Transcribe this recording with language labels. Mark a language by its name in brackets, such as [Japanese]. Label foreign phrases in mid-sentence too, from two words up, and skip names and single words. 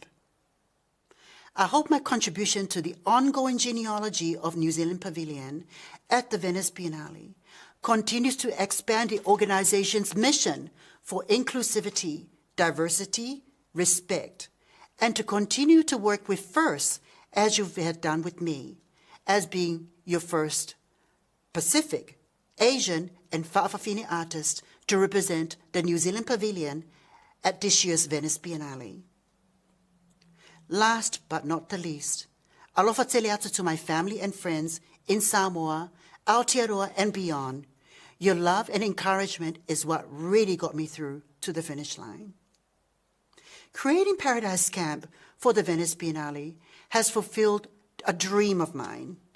[English] I hope my contribution to the ongoing genealogy of New Zealand Pavilion at the Venice Biennale continues to expand the organization's mission for inclusivity, diversity, respect, and to continue to work with FIRST as you have done with me, as being your first Pacific, Asian, and Faʻafafine artist to represent the New Zealand Pavilion at this year's Venice Biennale. Last but not the least, [Samoan] alofa tele atu [English] to my family and friends in Samoa, Aotearoa, and beyond. Your love and encouragement is what really got me through to the finish line. Creating Paradise Camp for the Venice Biennale has fulfilled a dream of mine.